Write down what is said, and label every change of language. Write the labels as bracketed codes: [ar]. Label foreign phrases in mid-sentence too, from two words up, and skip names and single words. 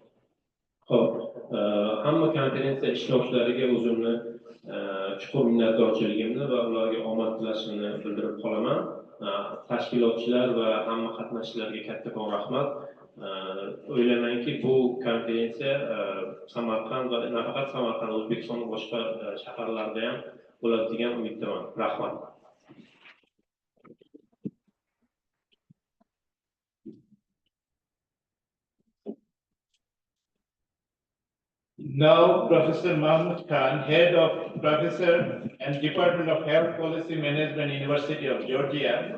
[uz] Hamma konferensiya ishtirokchilariga o'zimni chuqur minnatdorchiligimni va ularga omad tilashimni bildirib qolaman. Tashkilotchilar va hamma qatnashchilarga kattakon rahmat. O'ylaymanki, bu konferensiya Samarqand va nafaqat Samarqand, O'zbekistonning boshqa shaharlarida ham bo'ladi degan umiddaman. Rahmat. [en] Now, Professor Mahmood Khan, Head of Professor and Department of Health Policy Management, University of Georgia.